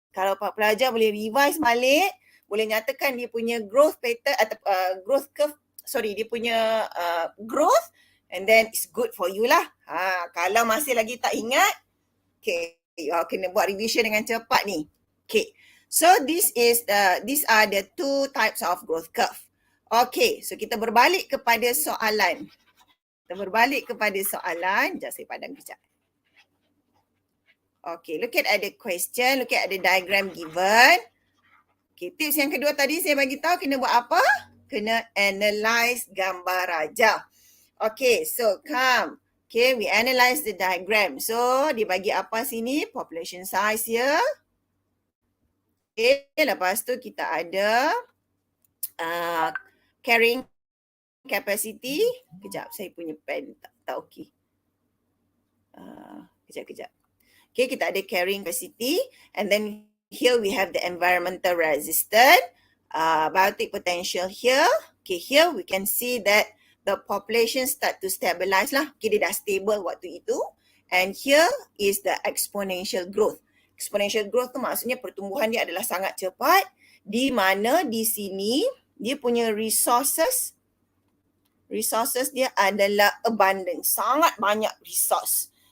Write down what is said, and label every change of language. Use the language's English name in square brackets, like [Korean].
[Malay] Kalau para pelajar boleh revise balik, boleh nyatakan dia punya growth pattern atau growth curve, dia punya growth, [English] and then it's good for you lah. [Malay] Kalau masih lagi tak ingat, okay, kena buat revision dengan cepat ni. [English] Okay, so these are the 2 types of growth curve. [Malay] Okay, so kita berbalik kepada soalan. Sekejap saya padam kejap. [English] Okay, look at the question, look at the diagram given. [Malay] Okay, tips yang kedua tadi saya bagi tahu kena buat apa? Kena analyze gambar raja. [English] Okay, so come. Okay, we analyze the diagram. [Malay] So, dia bagi apa sini? Population size ya. Okay, lepas tu kita ada carrying capacity. Kejap, saya punya pen tak okey. Kejap. [English] Okay, [Malay] kita ada [English] carrying capacity, and then here we have the environmental resistance, biotic potential here. Okay, here we can see that the population start to stabilize lah. Okay, [Malay] dia dah stable waktu itu. [English] And here is the exponential growth. [Malay] Exponential growth tu maksudnya pertumbuhan dia adalah sangat cepat, di mana di sini dia punya resources dia adalah abundant, sangat banyak resource.